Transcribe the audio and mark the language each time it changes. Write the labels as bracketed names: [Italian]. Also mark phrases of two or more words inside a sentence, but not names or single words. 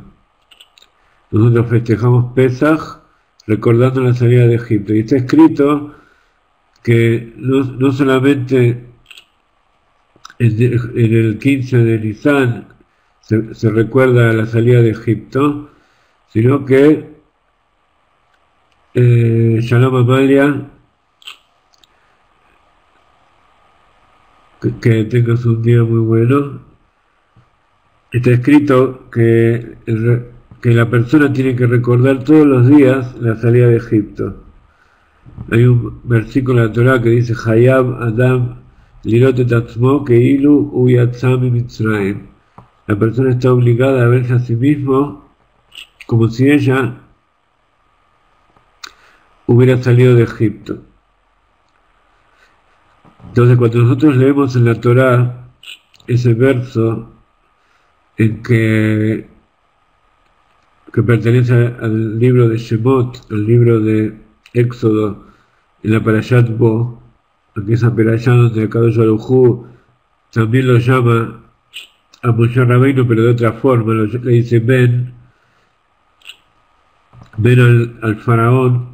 [Spanish] Nosotros festejamos Pesach recordando la salida de Egipto, y está escrito que no solamente en el 15 de Nisan se recuerda la salida de Egipto, sino que Shalom Amalia, que tengas un día muy bueno. Está escrito que la persona tiene que recordar todos los días la salida de Egipto. Hay un versículo en la Torah que dice [Hebrew] חייב אדם לראות את עצמו כאילו הוא יצא מצרים. [Spanish] La persona está obligada a verse a sí mismo como si ella hubiera salido de Egipto. Entonces, cuando nosotros leemos en la Torah ese verso en que pertenece al libro de Shemot, al libro de Éxodo, en la Parashat Bo, en esa Parashat donde [Hebrew] הקדוש ברוך הוא [Spanish] también lo llama a Moshe Rabbeinu, pero de otra forma, le dice ven al faraón.